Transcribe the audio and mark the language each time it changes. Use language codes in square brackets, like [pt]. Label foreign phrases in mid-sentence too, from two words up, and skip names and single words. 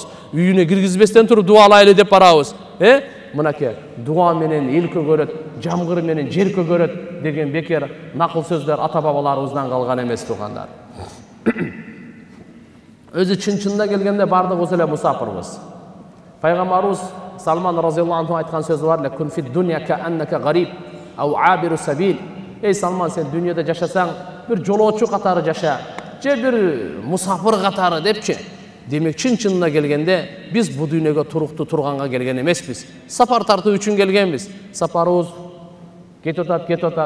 [ky] Үйүнө киргизбестен туруп дуалайлы деп барабыз. Мынакей дуа менен эл көгөрөт, жамгыр менен жер көгөрөт деген бекер накыл сөздөр ата бабаларыбыздан калган эмес туугандар. Өзү чын-чынында келгенде бардыгыбыз эле мусафирбыз. Пайгамбарыбыз Салман [ar] رضي الله عنه [ky] айткан сөзү бар: [ar] "كن في الدنيا كأنك غريب أو عابر سبيل." [ky] Эй Салман, сен дүниеде жашасаң, бир жолоочу катары жаша, же бир мусафир катары депчи. Демек чын-чынына келгенде биз бу дүйнөгө туруктуу турганга келген эмеспиз. Сапар тартуу үчүн келгенбиз. Сапарыбыз кетип атат.